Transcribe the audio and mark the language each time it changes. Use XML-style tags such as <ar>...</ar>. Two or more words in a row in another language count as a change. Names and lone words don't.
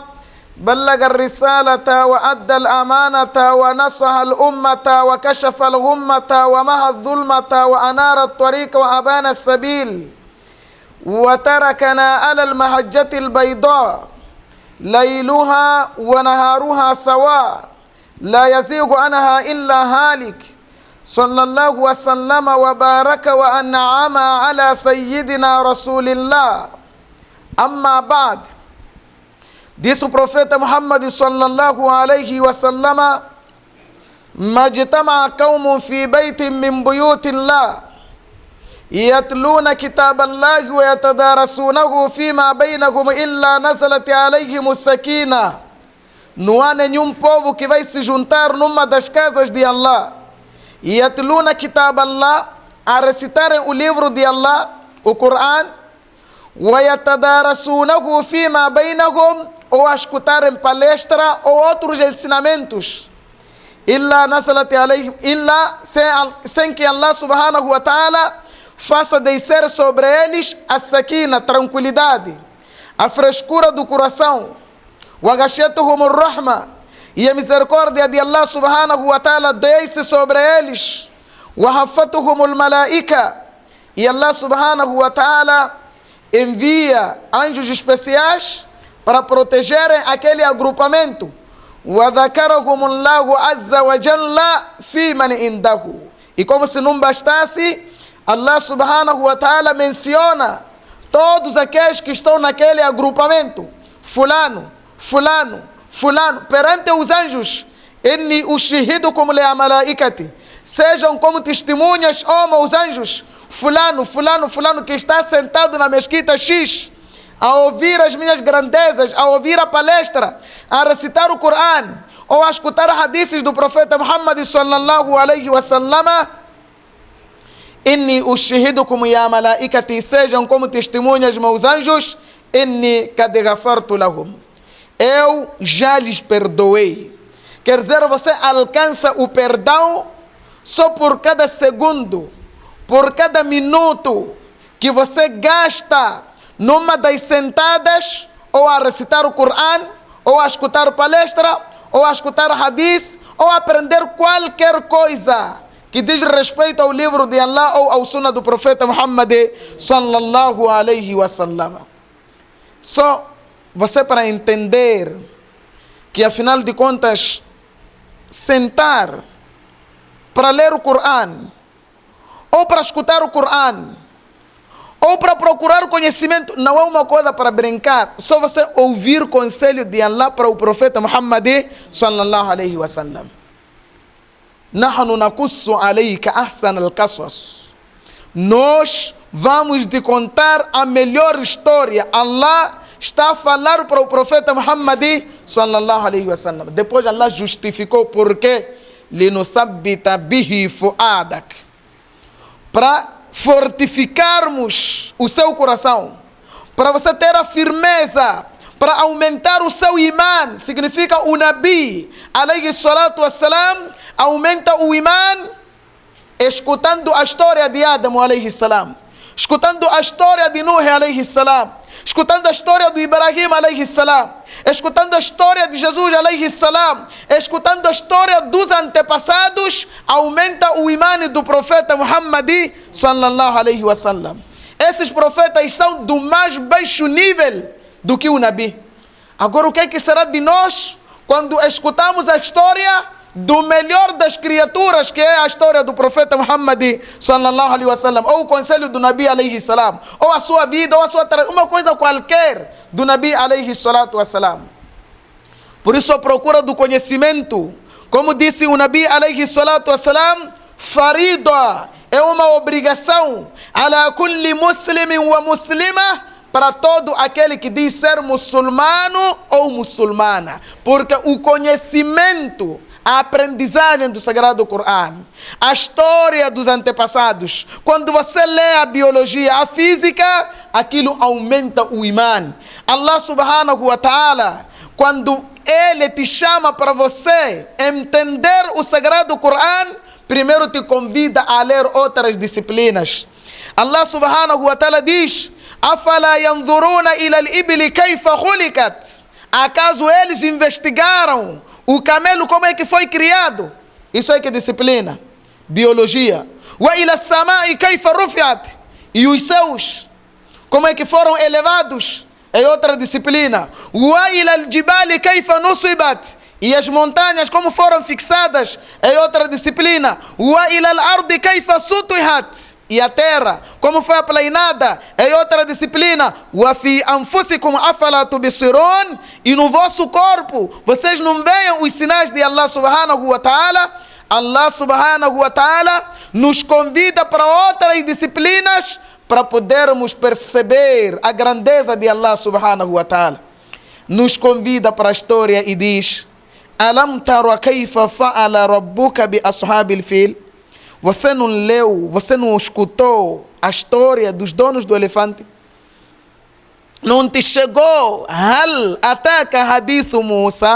<ar>بلغ الرسالة وأدى الأمانة ونصح الأمة وكشف الغمة ومحى الظلمة وأنار الطريق وأبان السبيل، وتركنا على المحجة البيضاء ليلها ونهارها سواء، لا يزيغ عنها إلا هالك. صلى الله وسلم وبارك وأنعم على سيدنا رسول الله. أما بعد،</ar> <pt>disse o profeta</pt> <ar>Muhammad صلى الله عليه وسلم ما اجتمع قوم في بيت من بيوت الله يتلون كتاب الله ويتدارسونه فيما بينهم إلا نزلت عليهم السكينة.</ar> <pt>Não há nenhum povo que vai se juntar numa das casas de Allah,</pt> <ar>يتلون كتاب الله,</ar> <pt>a recitarem o livro de Allah, o Coran,</pt> <ar>ويتدارسونه فيما بينهم,</ar> <pt>ou a escutarem palestra ou outros ensinamentos,</pt> <ar>إلا نزلت عليهم إلا</ar> <pt>sem que Allah</pt> <ar>سبحانه وتعالى</ar> <pt>faça descer sobre eles a sakina, tranquilidade, a frescura do coração,</pt> <ar>وغشيتهم الرحمة,</ar> <pt>e a misericórdia de Allah</pt> <ar>سبحانه وتعالى</ar> <pt>desce sobre eles,</pt> <ar>وحفتهم الملائكة,</ar> <pt>e Allah</pt> <ar>سبحانه وتعالى</ar> <pt>envia anjos especiais para protegerem aquele agrupamento.</pt> <ar>وَذَكَرَهُمُ اللَّهُ عَزَّ وَجَلَّ فِي مَنْ عِنْدَهُ.</ar> <pt>E como se não bastasse, Allah</pt> <ar>سبحانه وتعالى</ar> <pt>menciona todos aqueles que estão naquele agrupamento. Fulano, fulano, fulano, perante os anjos. إِنِّي أُشْهِدُكُمْ لِأَمَلَائِكَتِ. Sejam como testemunhas, os anjos. Fulano, fulano, fulano que está sentado na mesquita X, a ouvir as minhas grandezas, a ouvir a palestra, a recitar o Coran, ou a escutar hadiths do profeta Muhammad</pt> <ar>صلى الله عليه وسلم. إني أشهدكم يا ملائكتي,</ar> <pt>sejam como testemunhas meus anjos,</pt> <ar>إني قد غفرت لهم,</ar> <pt>eu já lhes perdoei. Quer dizer, você alcança o perdão só por cada segundo por cada minuto que você gasta numa das sentadas, ou a recitar o Coran, ou a escutar palestra, ou a escutar hadith, ou a aprender qualquer coisa que diz respeito ao livro de Allah ou ao sunnah do profeta Muhammad</pt> <ar>صلى الله عليه وسلم.</ar> <pt>Só você para entender que afinal de contas, sentar para ler o Coran, ou para escutar o Coran, ou para procurar conhecimento, não é uma coisa para brincar. Só você ouvir o conselho de Allah para o profeta Muhammad</pt> <ar>صلى الله عليه وسلم. نحن نقص عليك أحسن القصص.</ar> <pt>Nós vamos te contar a melhor história. Allah está a falar para o profeta Muhammad</pt> <ar>صلى الله عليه وسلم.</ar> <pt>Depois Allah justificou porque</pt> <ar>لنثبت به فؤادك,</ar> <pt>para fortificarmos o seu coração, para você ter a firmeza, para aumentar o seu iman. Significa o Nabi</pt> <ar>عليه الصلاة والسلام</ar> <pt>aumenta o iman escutando a história de Adam</pt> <ar>عليه السلام,</ar> <pt>escutando a história de Nuh</pt> <ar>عليه السلام,</ar> <pt>escutando a história do Ibrahim</pt> <ar>عليه السلام,</ar> <pt>escutando a história de Jesus</pt> <ar>عليه السلام,</ar> <pt>escutando a história dos antepassados, aumenta o imã do profeta Muhammad</pt> <ar>صلى الله عليه وسلم.</ar> <pt>Esses profetas são do mais baixo nível do que o Nabi. Agora o que é que será de nós quando escutamos a história do melhor das criaturas, que é a história do profeta Muhammad</pt> <ar>صلى الله عليه وسلم,</ar> <pt>ou o conselho do Nabi</pt> <ar>عليه السلام,</ar> <pt>ou a sua vida, ou a sua uma coisa qualquer do Nabi</pt> <ar>عليه الصلاة والسلام.</ar> <pt>Por isso a procura do conhecimento, como disse o Nabi</pt> <ar>عليه الصلاة والسلام,</ar> <pt>farida, é uma obrigação,</pt> <ar>على كل مسلم ومسلمة,</ar> <pt>para todo aquele que diz ser muçulmano ou muçulmana, porque o conhecimento, a aprendizagem do Sagrado Coran, a história dos antepassados, quando você lê a biologia, a física, aquilo aumenta o imã.</pt> <ar>الله سبحانه وتعالى,</ar> <pt>quando Ele te chama para você entender o Sagrado Coran, primeiro te convida a ler outras disciplinas.</pt> <ar>الله سبحانه وتعالى diz: أفلا ينظرون إلى الإبل كيف خلقت.</ar> <pt>Acaso eles investigaram o camelo como é que foi criado? Isso é que é disciplina, biologia.</pt> <ar>وإلى السماء كيف رفعت.</ar> <pt>E os céus, como é que foram elevados? É outra disciplina.</pt> <ar>وإلى الجبال كيف نصبت.</ar> <pt>E as montanhas como foram fixadas? É outra disciplina.</pt> <ar>وإلى الأرض كيف سطحت.</ar> <pt>E a terra, como foi aplainada, é outra disciplina.</pt> <ar>وفي أنفسكم أفلا تبصرون.</ar> <pt>E no vosso corpo, vocês não veem os sinais de Allah</pt> <ar>سبحانه وتعالى?</ar> <pt>Allah</pt> <ar>سبحانه وتعالى</ar> <pt>nos convida para outras disciplinas para podermos perceber a grandeza de Allah</pt> <ar>سبحانه وتعالى.</ar> <pt>Nos convida para a história e diz:</pt> <ar>ألم تر كيف فعل ربك بأصحاب الفيل.</ar> <pt>Você não leu, você não escutou a história dos donos do elefante? Não te chegou</pt> <ar>هل أتاك حديث موسى?</ar>